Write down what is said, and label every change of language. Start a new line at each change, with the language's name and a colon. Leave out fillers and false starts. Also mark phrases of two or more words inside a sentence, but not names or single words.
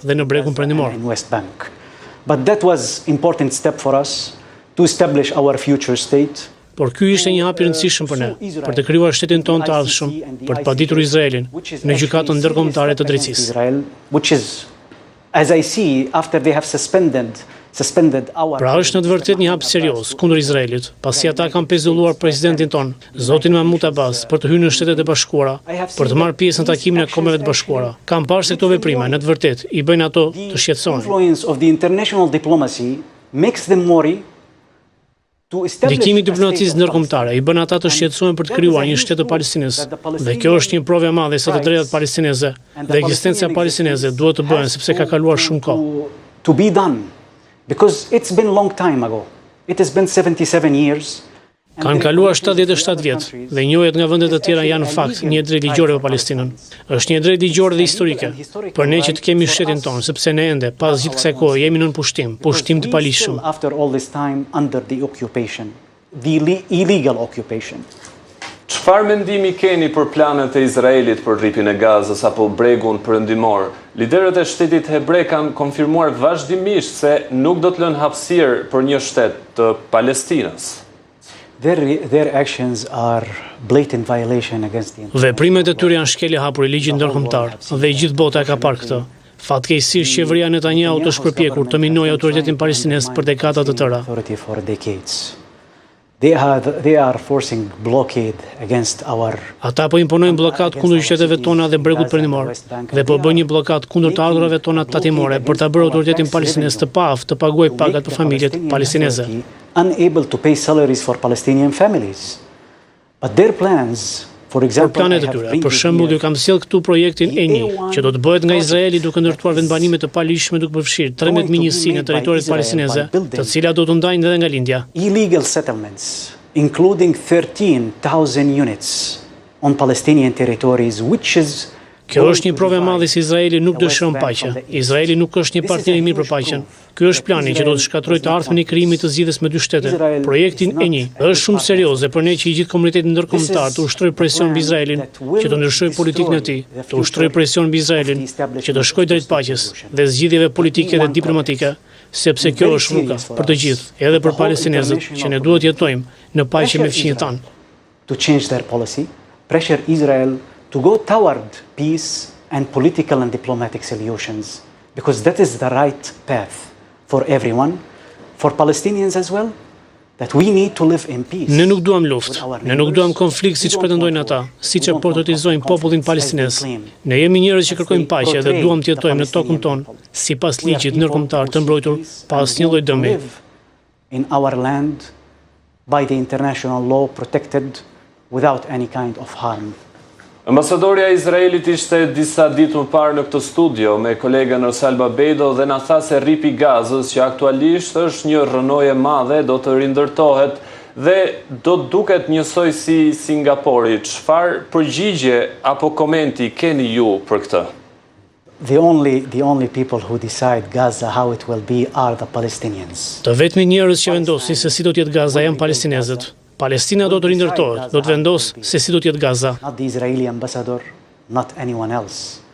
Albanian: dhe në Bregun Perëndimor.
English: But that was important step for us to establish our future state.
Albanian: Por ky ishte një hap i rëndësishëm për ne, për të krijuar shtetin tonë të ardhshëm, për të paditur Izraelin në gjykatën ndërkombëtare të drejtësisë.
English: Which is, as I see, after they have suspended our.
Albanian: Pra është në të vërtetë një hap serioz kundër Izraelit, pasi ata kanë pezulluar presidentin tonë, zotin Mahmud Abbas, për të hyrë në Shtetet e Bashkuara, për të marrë pjesë në takimin e Kombeve të Bashkuara. Kam parë se këto veprime në të vërtetë i bëjnë ato të shqetësojnë.
English: Influence of the international diplomacy makes them worry.
Albanian: Ndikimi i diplomacisë ndërkombëtare i bën ata të shqetësohen për të krijuar një shtet të Palestinës, dhe kjo është një provë e madhe se të drejtat palestineze dhe ekzistenca palestineze duhet të bëhen sepse ka kaluar shumë kohë.
English: To be done, because it's been a long time ago. It has been 77 years.
Albanian: Kanë kaluar 77 vjet dhe njohet nga vendet e tjera janë në fakt një drejtë ligjore për Palestinën. Është një drejtë ligjore dhe historike për ne që të kemi shtetin tonë, sepse ne ende pas gjithë kësaj kohe jemi nën pushtim të palishëm.
English: After all this time under the occupation, the illegal occupation.
Albanian: Çfarë mendimi keni për planet e Izraelit për rripjen e Gazës apo Bregun Perëndimor? Liderët e shtetit hebrej kanë konfirmuar vazhdimisht se nuk do të lënë hapësirë për një shtet të Palestinës.
English: Their actions are blatant violation against the.
Albanian: Veprimet e tyre janë shkelje hapur i ligjit ndërkombëtar dhe gjithë bota e ka parë këtë. Fatkeqësisht qeveria Netanyahu të shpërpjekur të minojë autoritetin palestinez për dekada të tëra.
English: They are forcing blockade against our.
Albanian: Ata po imponojnë blokad kundër qyteteve tona dhe Bregut Perëndimor dhe po bëjnë një blokad kundër të ardhurave tona tatimore për ta bërë autoritetin palestinez të paaft të paguajë pagat për familjet palestineze.
English: Unable to pay salaries for Palestinian families. But their plans, for example,
Albanian: planet e tyre, për shembull, ju kam sjell këtu projektin E1, që do të bëhet nga Izraeli duke ndërtuar vendbanime të palishme duke përfshirë 13.000 njësi në territoret palestineze, të cilat do të ndajnë edhe nga lindja.
English: Illegal settlements, including 13,000 units on Palestinian territories, which is.
Albanian: Kjo është një provë e madhe se Izraeli nuk dëshiron paqe. Izraeli nuk është një partner i mirë për paqen. Ky është plani që do të shkatërrojë të ardhmen e krijimit të zgjidhjes me dy shtete. Projektin E1 është shumë serioz dhe për ne që i gjithë komuniteti ndërkombëtar të ushtrojë presion mbi Izraelin, që të ndryshojë politikën e tij, të ushtrojë presion mbi Izraelin, që të shkojë drejt paqes dhe zgjidhjeve politike dhe diplomatike, sepse kjo është rruga për të gjithë, edhe për palestinezët, që ne duhet jetojmë në paqe me fëmijët tanë.
English: To change their policy, pressure Israel to go toward peace and political and diplomatic solutions, because that is the right path for everyone, for Palestinians as well, that we need to live in peace.
Albanian: Ne nuk duam luftë, ne nuk duam konflikt siç pretendojnë ata, siç e portretizojnë popullin palestinez. Ne jemi njerëz që kërkojmë paqe dhe duam të jetojmë në tokën tonë sipas ligjit ndërkombëtar të mbrojtur pa asnjë lloj dëmi.
English: In our land by the international law protected without any kind of harm.
Albanian: Ambasadorja e Izraelit ishte disa ditë më parë në këtë studio me kolegën Rosalba Bejdo dhe na tha se rripi i Gazës, që aktualisht është një rrënojë e madhe, do të rindërtohet dhe do të duket njësoj si Singapori. Çfarë përgjigje apo komenti keni ju për këtë?
English: The only people who decide Gaza how it will be are the Palestinians.
Albanian: Të vetmi njerëz që vendosin se si do të jetë Gaza janë palestinezët. Palestina do të rindërtohet, do të vendosë se si do të jetë Gaza.
English: Not the Israeli ambassador, not anyone else.